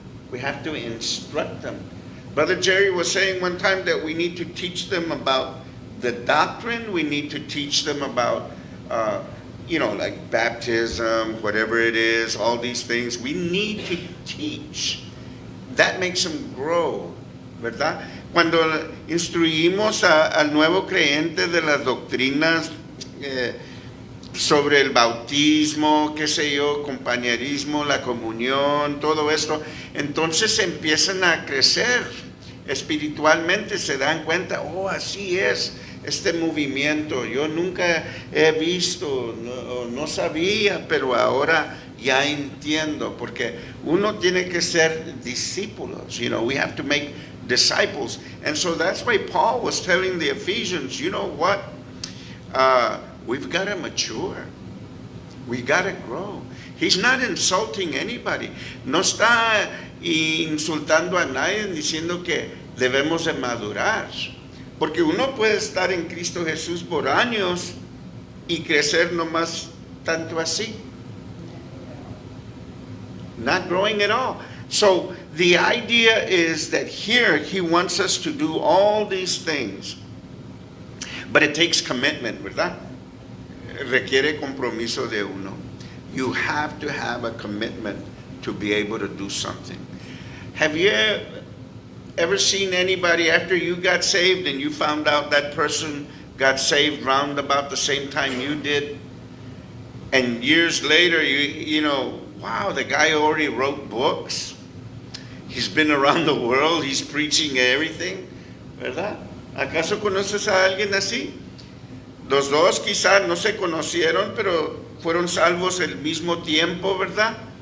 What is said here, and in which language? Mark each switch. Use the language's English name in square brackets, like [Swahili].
[English] We have to instruct them. Brother Jerry was saying one time that we need to teach them about the doctrine. We need to teach them about, like baptism, whatever it is, all these things. We need to teach. That makes them grow. [Spanish] ¿Verdad? Cuando instruimos al nuevo creyente de las doctrinas sobre el bautismo, qué sé yo, compañerismo, la comunión, todo esto, entonces empiezan a crecer espiritualmente, se dan cuenta, así es este movimiento, yo nunca he visto, no sabía, pero ahora ya entiendo, porque uno tiene que ser discípulos, [English] we have to make disciples. And so that's why Paul was telling the Ephesians, you know what? We've got to mature. We got to grow. He's not insulting anybody. [Spanish] No está insultando a nadie diciendo que debemos de madurar. Porque uno puede estar en Cristo Jesús por años y crecer nomás tanto así. [English] Not growing at all. So the idea is that here he wants us to do all these things. But it takes commitment, [Spanish] ¿verdad? [English] Requiere compromiso de uno. You have to have a commitment to be able to do something. Have you ever seen anybody after you got saved and you found out that person got saved round about the same time you did? And years later, you know, wow, the guy already wrote books. He's been around the world. He's preaching everything, [Spanish] ¿verdad? ¿Acaso conoces a alguien así? Los dos quizás no se conocieron, pero fueron salvos el mismo tiempo, ¿verdad?